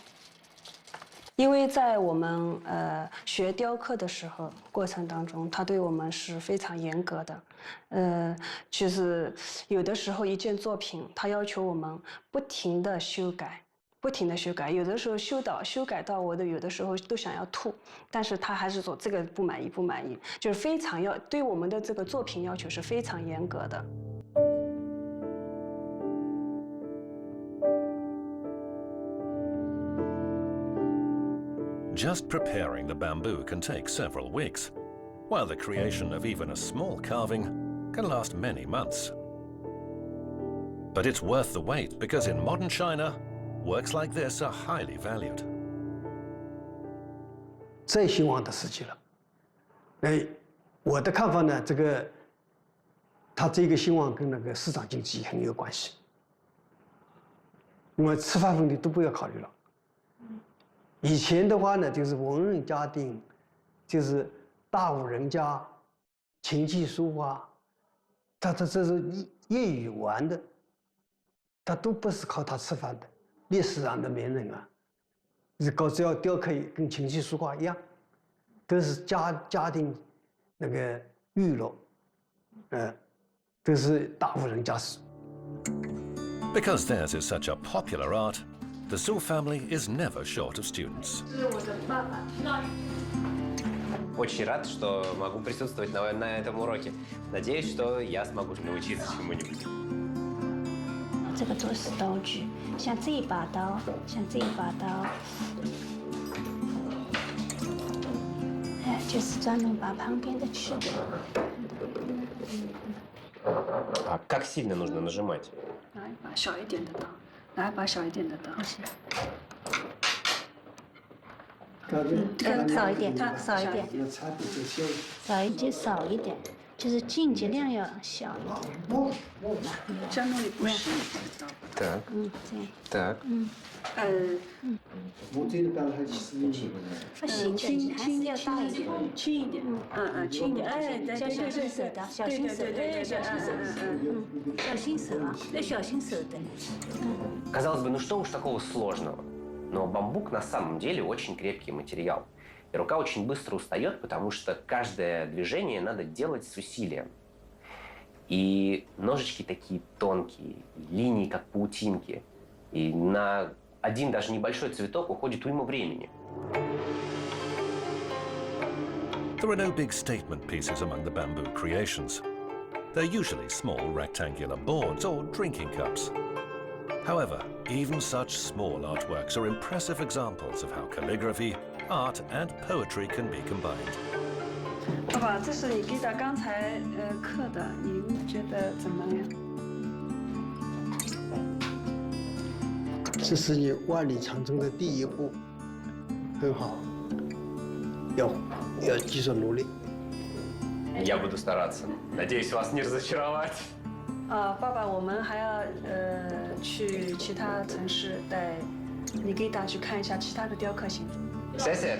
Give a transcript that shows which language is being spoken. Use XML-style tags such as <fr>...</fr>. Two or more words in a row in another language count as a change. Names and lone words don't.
<zh>因为在我们学雕刻的时候过程当中，他对我们是非常严格的，就是有的时候一件作品，他要求我们不停的修改，不停的修改，有的时候修改到我的有的时候都想要吐，但是他还是说这个不满意，不满意，就是非常对我们的这个作品要求是非常严格的。</zh> <en>Just preparing the bamboo can take several weeks, while the creation of even a small carving can last many months. But it's worth the wait because in modern China, works like this are highly valued.</en> <zh>最兴旺的时期了。我的看法呢，它这个兴旺跟那个市场经济很有关系。因为吃饭问题都不要考虑了。以前的话呢，就是文人家庭，就是大户人家，琴棋书画，他这是业余玩的，他都不是靠它吃饭的。历史上的名人啊，只要雕刻跟琴棋书画一样，都是家庭那个娱乐，都是大户人家事。</zh> <en>Because theirs is such a popular art, the Su family is never short of students.</en> <zh>这是我的爸爸。</zh> <ru>Очень рад, что могу присутствовать на этом уроке. Надеюсь, что я смогу научиться чему-нибудь.</ru> <zh>这个都是刀具，像这一把刀，就是专门把旁边的去掉。</zh> <ru>А как сильно нужно нажимать?</ru> <zh>拿一把小一点的刀，拿一把小一点的刀。少一点，少一点，少一点，就是尽量要小一点。这样弄里不是，知道吧？</zh> <ru>Так,</ru> <zh>这样。</zh> <ru>так.</ru> <zh>我这个刀还是不行的，还是要大一点，轻一点，轻一点，哎，对，小心手的，小心手，小心手啊，要小心手的。</zh> <ru>Казалось бы, ну что уж такого сложного? Но бамбук на самом деле очень крепкий материал. И рука очень быстро устает, потому что каждое движение надо делать с усилием. И ножички такие тонкие, линии как паутинки. И на один даже небольшой цветок уходит уйма времени.</ru> <en>There are no big statement pieces among the bamboo creations. They're usually small rectangular boards or drinking cups. However, even such small artworks are impressive examples of how calligraphy, art, and poetry can be combined.</en> <zh>爸爸，这是你给他刚才刻的，你觉得怎么样？这是你万里长征的第一步，很好，要继续努力。</zh> <ru>Я буду стараться. Надеюсь, вас не разочаровать.</ru> <zh>爸爸，我们还要去其他城市带你给大去看一下其他的雕刻型。谢谢。</zh>